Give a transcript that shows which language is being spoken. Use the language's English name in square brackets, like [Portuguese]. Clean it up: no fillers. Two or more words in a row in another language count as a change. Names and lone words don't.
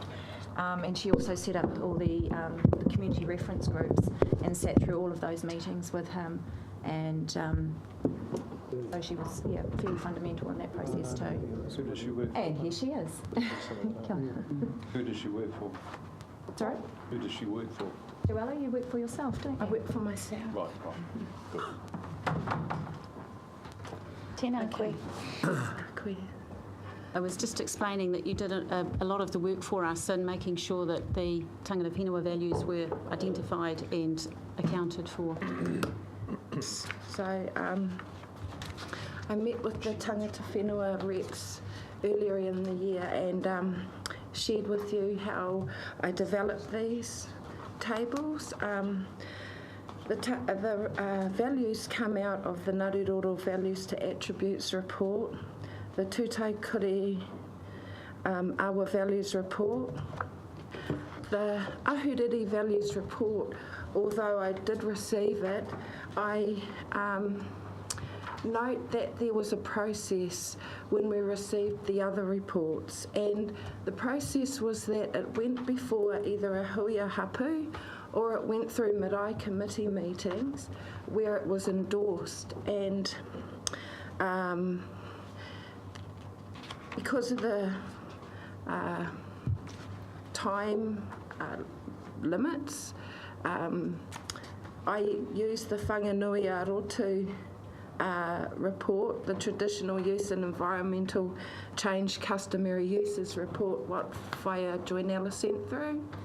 [English] And she also set up all the community reference groups and sat through all of those meetings with him, and so she was fairly fundamental in that process too. Who does she work for? And here she is. Who does she work for? Sorry? Who does she work for? Joella, you work for yourself, don't you? I work for myself. Right. Good. [Māori] Tēnā koe. [English] I was just explaining that you did a lot of the work for us in making sure that the [Māori] tangata whenua [English] values were identified and accounted for. So I met with the [Māori] tangata whenua [English] reps earlier in the year and shared with you how I developed these tables. The values come out of the Ngāruroro Values to Attributes report, the Tutaikuri Awa Values report, the Ahuriri Values report. Although I did receive it, I note that there was a process when we received the other reports, and the process was that it went before either a [Māori] hui a hapu [English] or it went through marae committee meetings where it was endorsed, and because of the time limits, I used the Whanganui-a-Rotu report, the Traditional Use and Environmental Change Customary Uses report, what Whaia Joinella sent through.